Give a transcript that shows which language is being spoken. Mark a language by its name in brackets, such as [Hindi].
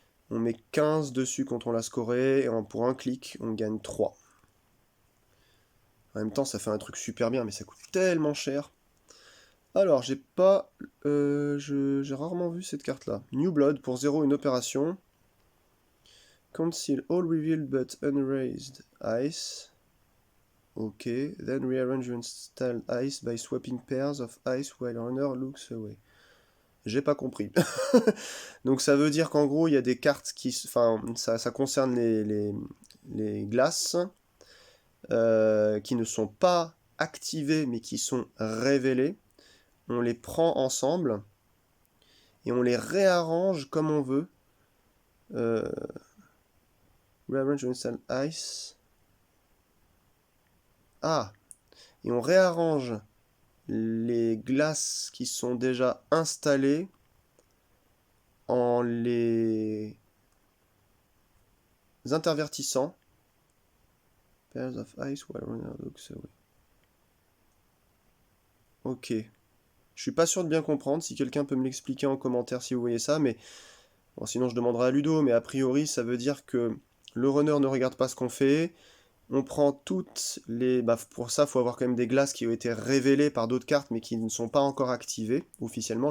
[French] On met 15 dessus quand on l'a scoré, et pour un clic on gagne 3. En même temps, ça fait un truc super bien, mais ça coûte tellement cher. Alors, j'ai rarement vu cette carte-là. New Blood, pour 0, une opération. [English] Conceal all revealed but unraised ice. Ok. Then rearrange installed ice by swapping pairs of ice while runner looks away. [French] J'ai pas compris. Donc ça veut dire qu'en gros, il y a des cartes qui... Enfin, ça concerne les glaces. Qui ne sont pas activées mais qui sont révélées, on les prend ensemble et on les réarrange comme on veut. [English] Rearrange install ice. [French] Ah, et on réarrange les glaces qui sont déjà installées en les intervertissant. [English] Pairs of ice while runner looks away. Ok. [French] Je suis pas sûr de bien comprendre, si quelqu'un peut me l'expliquer en commentaire si vous voyez ça, mais bon, sinon je demanderai à Ludo, mais a priori ça veut dire que le runner ne regarde pas ce qu'on fait, on prend toutes les... Bah, pour ça, il faut avoir quand même des glaces qui ont été révélées par d'autres cartes, mais qui ne sont pas encore activées officiellement.